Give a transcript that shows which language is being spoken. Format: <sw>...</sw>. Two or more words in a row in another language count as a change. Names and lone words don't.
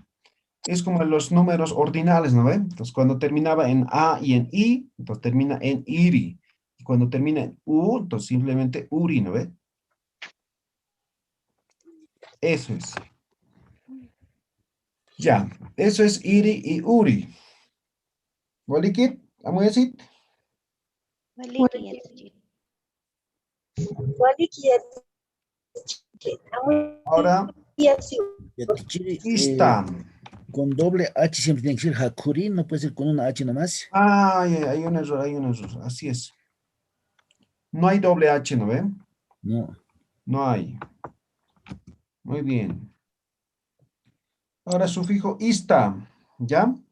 <es>Es como los números ordinales, ¿no ven? Entonces, cuando terminaba en A y en I, entonces termina en iri. Y cuando termina en U, entonces simplemente uri, ¿no ve? Eso es. Ya, eso es iri y uri.</es> <ay>¿Walikit? ¿Amu decir? Waliki Yatichiri.</ay> <es>Ahora, Yatichiri, ista. Con doble H siempre tiene que ser hakuri, no puede ser con una H nomás. Ah, hay un error, así es. No hay doble H, ¿no ven? No. No hay. Muy bien. Ahora sufijo ista, ¿ya?</es>